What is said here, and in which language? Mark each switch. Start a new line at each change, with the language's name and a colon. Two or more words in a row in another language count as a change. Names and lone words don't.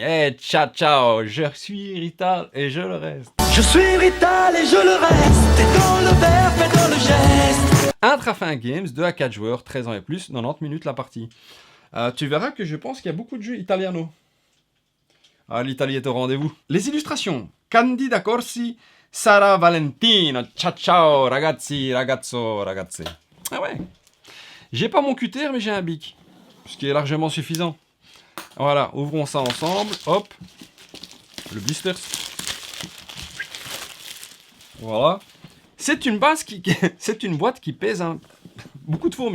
French: Et
Italian: ciao ciao,
French: je suis Rital et je le reste. Je suis Rital et je le reste. Et dans le verbe et dans le geste. Intrafin Games, 2 à 4 joueurs, 13 ans et plus, 90 minutes la partie. Tu verras que je pense qu'il y a beaucoup de jeux italiano. Ah, l'Italie est au rendez-vous. Les illustrations.
Italian: Candida Corsi, Sara Valentino. Ciao ciao, ragazzi, ragazzo, ragazze.
French: Ah ouais. J'ai pas mon cutter, mais j'ai un bic. Ce qui est largement suffisant. Voilà, ouvrons ça ensemble. Hop. Le blister. Voilà. C'est une base qui... c'est une boîte qui pèse beaucoup de fourmis.